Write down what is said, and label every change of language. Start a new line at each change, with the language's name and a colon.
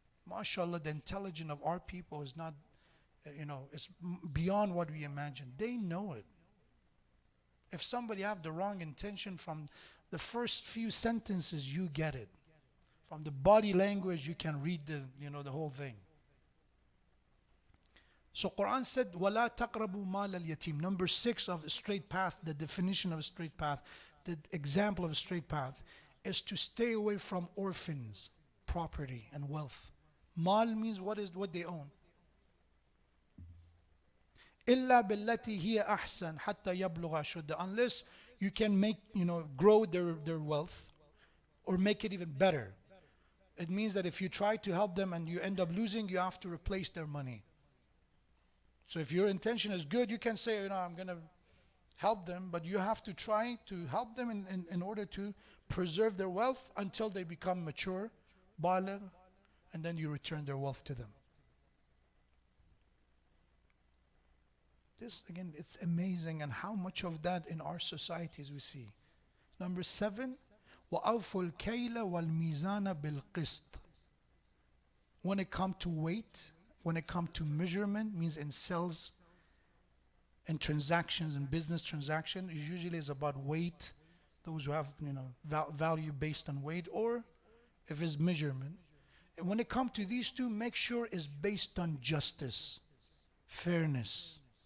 English: MashaAllah, the intelligence of our people is not, it's beyond what we imagine. They know it. If somebody have the wrong intention from the first few sentences, you get it. From the body language, you can read the whole thing. So Quran said,
Arabic: وَلَا تَقْرَبُوا مَالَ الْيَتِيمِ.
English: Number 6 of the straight path, the definition of a straight path, the example of a straight path, is to stay away from orphans, property and wealth. Mal means what they own.
Arabic: إِلَّا بِالَّتِي هِيَ أَحْسَنُ حَتَّى يَبْلُغَ أَشُدَّهُ.
English: Unless you can make, grow their wealth or make it even better. It means that if you try to help them and you end up losing, you have to replace their money. So if your intention is good, you can say, I'm going to help them, but you have to try to help them in order to preserve their wealth until they become mature, baligh, and then you return their wealth to them. This, again, it's amazing, and how much of that in our societies we see. Number 7,
Arabic: وَأَوْفُوا الْكَيْلَ وَالْمِيزَانَ بِالْقِسْطِ.
English: When it comes to weight, when it comes to measurement, means in sales and transactions and business transaction, it usually is about weight. Those who have value based on weight, or if it's measurement. And when it comes to these two, make sure it's based on justice, fairness.